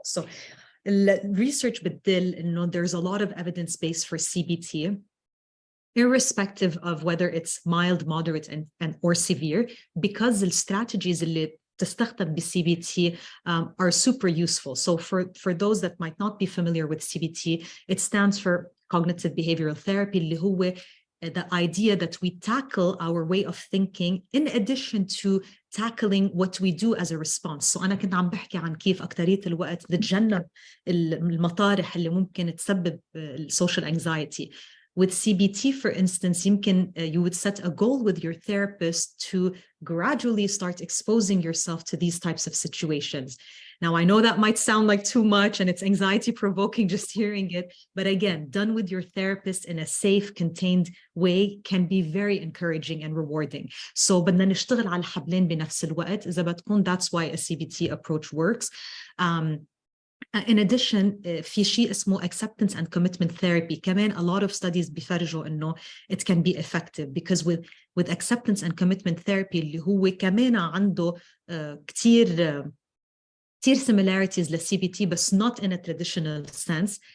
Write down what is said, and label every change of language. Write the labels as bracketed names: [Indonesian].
[English] So research [Arabic] بتدل إنه [English] there's a lot of evidence base for CBT, irrespective of whether it's mild, moderate, and or severe, because the strategies [Arabic] اللي تستخدم بالCBT [English] are super useful. So for those that might not be familiar with CBT, it stands for cognitive behavioral therapy, [Arabic] اللي هو [English] the idea that we tackle our way of thinking in addition to tackling what we do as a response. [Arabic] So أنا كنت عم بحكي عن كيف أكترية الوقت نتجنب المطارح اللي ممكن تسبب [English] social anxiety. With CBT, for instance, you would set a goal with your therapist to gradually start exposing yourself to these types of situations. Now, I know that might sound like too much and it's anxiety provoking just hearing it, but again, done with your therapist in a safe, contained way can be very encouraging and rewarding. [Arabic] So بدنا نشتغل على الحبلين بنفس الوقت إذا بتكون. [English] That's why a CBT approach works. In addition, [Arabic] في شيء اسمه [English] acceptance and commitment therapy. [Arabic] كمان [English] a lot of studies [Arabic] بيفرجوا إنه [English] it can be effective, because with acceptance and commitment therapy [Arabic] اللي هو كمان عنده كتير [English] similarities [Arabic] للCBT بس [English] not in a traditional sense.